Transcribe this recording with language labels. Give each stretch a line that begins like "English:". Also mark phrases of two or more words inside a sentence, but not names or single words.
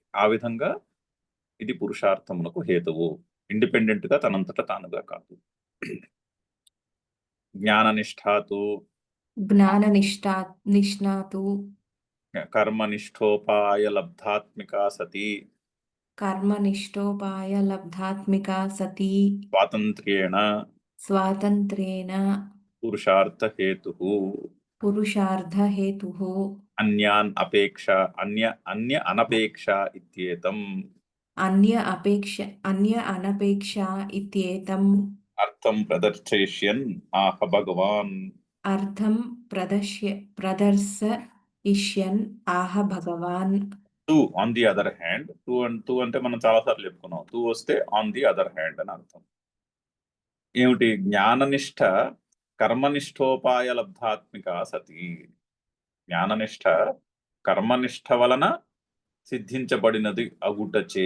Telugu: ఆ విధంగా ఇది పురుషార్థమునకు హేతువు, ఇండిపెండెంట్ గా తనంతట తానుగా కాదు.
Sanskrit: జ్ఞాననిష్టాతు निष्णातु కర్మనిష్ఠోపాయలబ్ధాత్మికా సతి कर्मनिष्ठोपायलब्धात्मिका सती స్వాతంత్ర్యేణ स्वातन्त्र्येण పురుషార్థ హేతు पुरुषार्थहेतुः అన్యాన్ అపేక్ష అన్య అనపేక్ష ఇత్యేతం अन्य अनपेक्षा इत्येतम् అర్థం ప్రదర్శయిష్యన్ ఆహ భగవాన్. अर्थं प्रदर्शयिष्यन् आह भगवान्.
Telugu: టూ
English: on the other hand,
Telugu: టూ అంటే మనం చాలాసార్లు చెప్పుకున్నాం. టూ వస్తే
English: on the other hand
Telugu: అని అర్థం. ఏమిటి?
Sanskrit: జ్ఞాననిష్ట కర్మనిష్ఠోపాయ లబ్ధాత్మిక సతి.
Telugu: జ్ఞాననిష్ట కర్మనిష్ట వలన సిద్ధించబడినది అగుటచే.